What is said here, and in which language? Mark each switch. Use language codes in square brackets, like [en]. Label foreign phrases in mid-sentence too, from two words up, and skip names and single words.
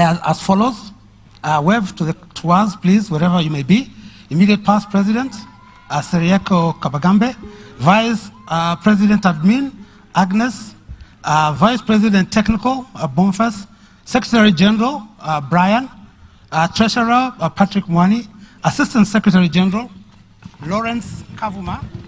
[en] as follows. Wave to us, please, wherever you may be. Immediate past President, Serieko Kabagambe. Vice President Admin, Agnes. Vice President Technical, Bonfas. Secretary General, Brian. Treasurer, Patrick Mwani. Assistant Secretary General, Lawrence Kavuma.